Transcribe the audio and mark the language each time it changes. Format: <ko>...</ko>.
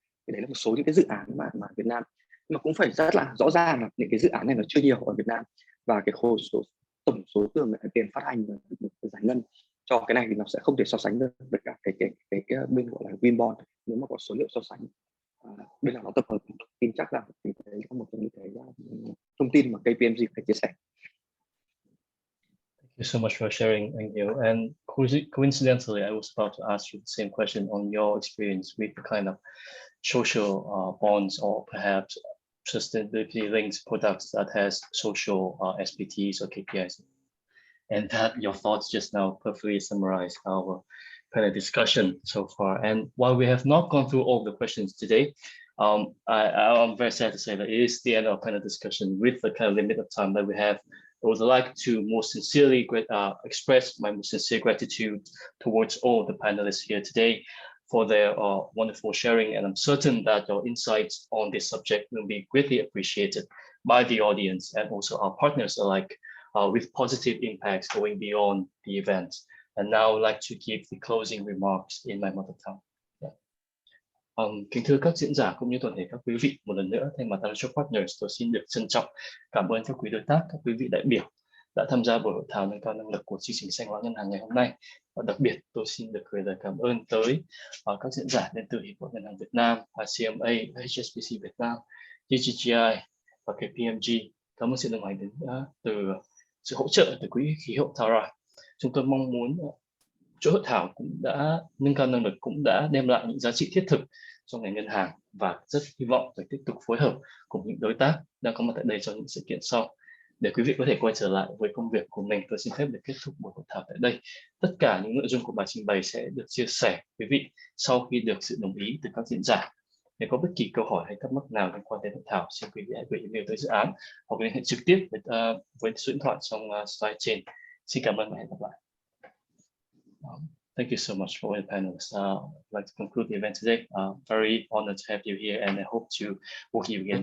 <vi>Thì đấy là một số những cái dự án mà Việt Nam, nhưng mà cũng phải rất là rõ ràng là những cái dự án này nó chưa nhiều ở Việt Nam, và cái tổng số tiền phát hành được giải ngân cho cái này thì nó sẽ không thể so sánh được với cả cái bên gọi là green bond nếu mà có số liệu so sánh. Bên nào nó tập hợp thông tin chắc là thì đấy là một trong những cái thông tin mà KPMG phải chia sẻ.</vi> <en>Thank you so much for sharing, Anh Hiếu. And coincidentally, I was about to ask you the same question on your experience with the kind of social bonds or perhaps sustainability-linked products that has social SPTs or KPIs. And that your thoughts just now perfectly summarized our kind of discussion so far. And while we have not gone through all the questions today, I'm very sad to say that it is the end of kind of discussion with the kind of limit of time that we have. I would like to most sincerely express my most sincere gratitude towards all the panelists here today for their wonderful sharing, and I'm certain that your insights on this subject will be greatly appreciated by the audience and also our partners alike, with positive impacts going beyond the event. And now I'd like to give the closing remarks in my mother tongue.</en> <vi>Kính thưa các diễn giả cũng như toàn thể các quý vị, một lần nữa thay mặt Allotrope Partners, tôi xin được trân trọng cảm ơn các quý đối tác, các quý vị đại biểu đã tham gia buổi hội thảo nâng cao năng lực của chương trình xanh hóa ngân hàng ngày hôm nay. Và đặc biệt tôi xin được gửi lời cảm ơn tới các diễn giả đến từ Hiệp hội Ngân hàng Việt Nam, ICMA, HSBC Vietnam, GGGI và KPMG. Cảm ơn sự đồng hành đến từ sự hỗ trợ từ quỹ khí hậu Thara. Chúng tôi mong muốn chuỗi hội thảo cũng đã nâng cao năng lực, cũng đã đem lại những giá trị thiết thực cho ngành ngân hàng và rất hy vọng phải tiếp tục phối hợp cùng những đối tác đang có mặt tại đây trong những sự kiện sau. Để quý vị có thể quay trở lại với công việc của mình, tôi xin phép được kết thúc buổi hội thảo tại đây. Tất cả những nội dung của bài trình bày sẽ được chia sẻ với quý vị sau khi được sự đồng ý từ các diễn giả. Nếu có bất kỳ câu hỏi hay thắc mắc nào liên quan đến hội thảo, xin quý vị hãy gửi email tới dự án hoặc liên hệ trực tiếp với số điện thoại trong slide trên. Xin cảm ơn và hẹn gặp lại.</vi> <en>Thank you so much for all the panelists. I'd like to conclude the event today. Very honored to have you here, and I hope to work with you again.</en>